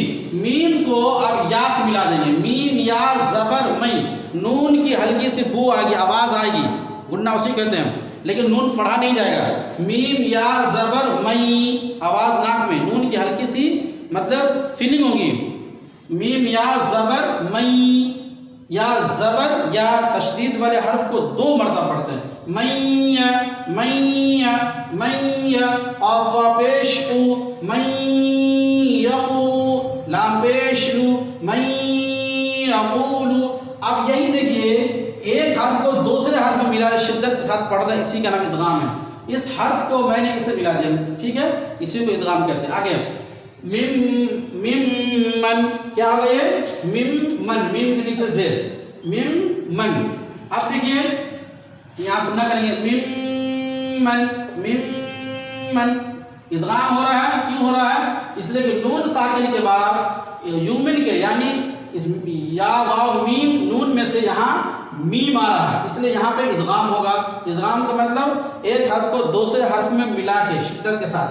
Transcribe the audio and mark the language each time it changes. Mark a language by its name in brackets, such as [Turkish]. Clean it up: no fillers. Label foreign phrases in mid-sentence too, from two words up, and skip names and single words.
[Urdu] میم کو اب یا سے ملا دیں گے، میم یا زبر مئی، نون کی ہلکی سی بو آئے گی، آواز آئے گی، گننا اسی کہتے ہیں، لیکن نون پڑھا نہیں جائے گا۔ میم یا زبر مئی، آواز ناک میں، نون کی ہلکی سی مطلب فیلنگ ہوگی، میم یا زبر مئی، یا زبر یا تشدید والے حرف کو 2 مرتبہ پڑھتے ہیں، میّ میّ میّ، قاف وا پیش او، میّ یقو، لام پیش لو، میّ یقول۔ اب یہی دیکھیے ایک حرف کو دوسرے حرف میں ملا شدت کے ساتھ پڑھنا، اسی کا نام ادغام ہے۔ اس حرف کو میں نے اسے ملا دیا، ٹھیک ہے، اسی کو ادغام کہتے ہیں۔ آگے مم من، کیا ہو گیا؟ مم من، میم کے نیچے زیر، مم من۔ اب دیکھیے یہاں پر نہ کریں گے، مم من مم من، ادغام ہو رہا ہے، کیوں ہو رہا ہے؟ اس لیے کہ نون ساکن کے بعد یومن کے یعنی یا واو میم نون میں سے یہاں میم آ رہا ہے، اس لیے یہاں پہ ادغام ہوگا۔ ادغام کا مطلب ایک حرف کو دوسرے حرف میں ملا کے شدت کے ساتھ۔